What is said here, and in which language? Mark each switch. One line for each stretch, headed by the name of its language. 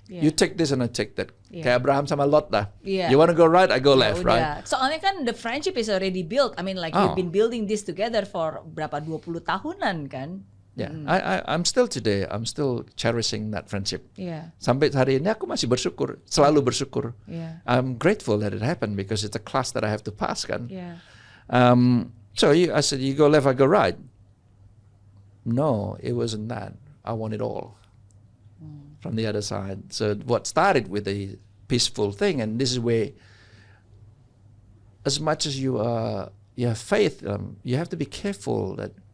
English: You take this and I take that.
Indonesian: Kayak Abraham sama Lot dah.
English: You want to go right, I go left, right?
Indonesian: Soalnya kan
English: the friendship is already built. I mean, like you've been building this together for
Indonesian: berapa 20 tahunan kan?
English: Yeah, I'm still today. I'm still cherishing that friendship. Yeah.
Indonesian: Sampai hari ini aku masih bersyukur, selalu bersyukur.
English: Yeah. I'm grateful that it happened because it's a class that I have to pass, kan. Yeah. So I said, you go left, I go right. No, it wasn't that. I want it all from the other side. So what started with a peaceful thing, and this is where, as much as you have faith, you have to be careful that.